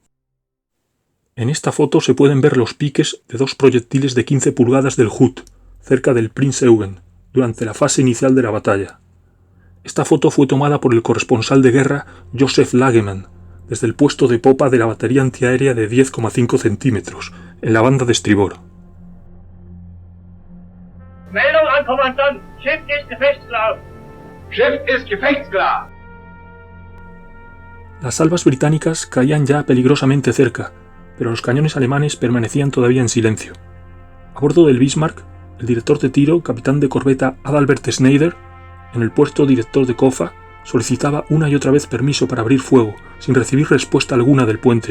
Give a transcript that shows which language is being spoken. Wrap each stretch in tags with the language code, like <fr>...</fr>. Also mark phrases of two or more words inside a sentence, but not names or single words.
<es>En esta foto se pueden ver los piques de dos proyectiles de 15 pulgadas del Hood, cerca del Prinz Eugen, durante la fase inicial de la batalla. Esta foto fue tomada por el corresponsal de guerra Joseph Lagemann, desde el puesto de popa de la batería antiaérea de 10,5 centímetros, en la banda de estribor.</es> <de>Meldung an Kommandant! Schiff ist gefechtsklar! Schiff ist gefechtsklar!</de> <es>Las salvas británicas caían ya peligrosamente cerca, pero los cañones alemanes permanecían todavía en silencio. A bordo del Bismarck, el director de tiro, capitán de corbeta Adalbert Schneider, en el puesto director de COFA, solicitaba una y otra vez permiso para abrir fuego, sin recibir respuesta alguna del puente.</es>